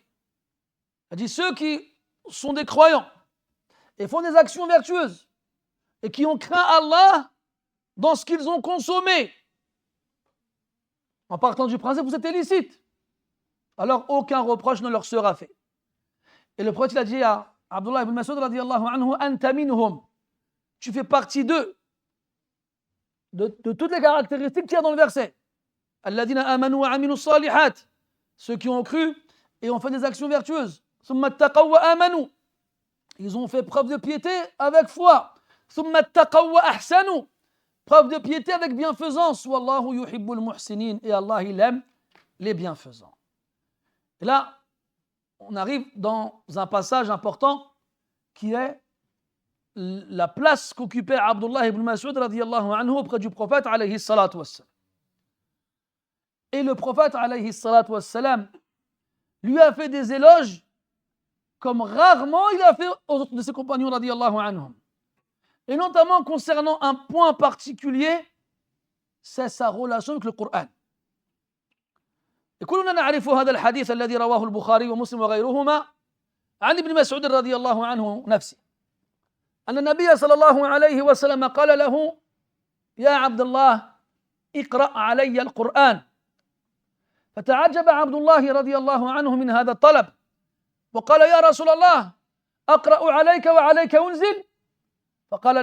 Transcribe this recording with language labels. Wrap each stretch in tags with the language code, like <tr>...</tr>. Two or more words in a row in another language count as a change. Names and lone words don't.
<fr>Il a dit, ceux qui sont des croyants et font des actions vertueuses et qui ont craint Allah dans ce qu'ils ont consommé, en partant du principe où c'est illicite, alors aucun reproche ne leur sera fait. Et le prophète a dit à Abdullah ibn Mas'ud</fr> <ar>رضي الله عنه أنت منهم,</ar> <fr>tu fais partie d'eux, de toutes les caractéristiques qu'il y a dans le verset.</fr> <ar>الذين آمنوا وعملوا الصالحات,</ar> <fr>ceux qui ont cru et ont fait des actions vertueuses.</fr> <ar>ثم اتقوا وآمنوا,</ar> <fr>ils ont fait preuve de piété avec foi.</fr> <ar>ثم اتقوا وأحسنوا,</ar> <fr>preuve de piété avec bienfaisance.</fr> <ar>والله يحب المحسنين,</ar> <fr>et Allah il aime les bienfaisants. Et là, on arrive dans un passage important qui est la place qu'occupait Abdullah ibn Mas'ud</fr> <ar>رضي الله عنه</ar> <fr>auprès du prophète</fr> <ar>عليه الصلاة والسلام.</ar> <fr>Et le prophète</fr> <ar>عليه الصلاة والسلام</ar> <fr>lui a fait des éloges comme rarement il a fait aux autres de ses compagnons</fr> <ar>رضي الله عنهم.</ar> <fr>Et notamment concernant un point particulier, c'est sa relation avec le Coran.</fr> <ar>كلنا نعرف هذا الحديث الذي رواه البخاري ومسلم وغيرهما عن ابن مسعود رضي الله عنه نفسه أن النبي صلى الله عليه وسلم قال له يا عبد الله اقرأ علي القرآن فتعجب عبد الله رضي الله عنه من هذا الطلب وقال يا رسول الله أقرأ عليك وعليك أنزل فقال</ar>